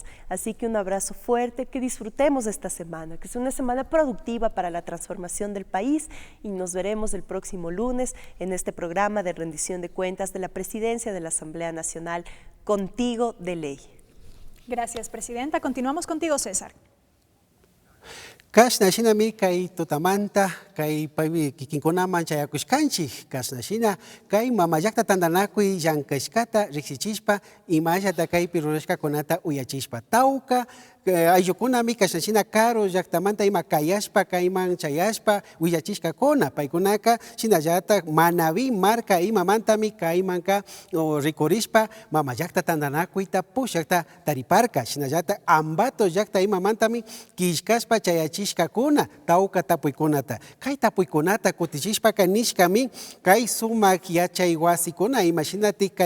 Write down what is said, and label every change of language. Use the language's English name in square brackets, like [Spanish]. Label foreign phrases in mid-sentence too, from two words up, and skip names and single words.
[Spanish] Así que un abrazo fuerte, que disfrutemos esta semana, que sea una semana productiva para la transformación del país, y nos veremos el próximo lunes en este programa de rendición de cuentas de la Presidencia de la Asamblea Nacional, Contigo de Ley. Gracias, Presidenta. Continuamos contigo, César. [Quechua] Kashnashinami kay tutamanta kay pavi kikinkunaman chayakushkanchik kashnashina kay mamayakta tandanakuy llankashkata riksichishpa imallata kaypi rurashkakunata uyachishpa tawka ayllukunami kashanchina caro llaqtamanta ima kayashpa kayman chayashpa willachishkakuna paykunaka shinallatak Manaví marca imamantami kaymanka rikurishpa mama llaqta tandanakuyta pushakta tariparka shinallatak Ambato llaqta imamantami kishkashpa chayachishkakuna tawka tapuykunata kay tapuykunata kutichishpaka nishkami kay sumak yachay wasikuna imashinati kay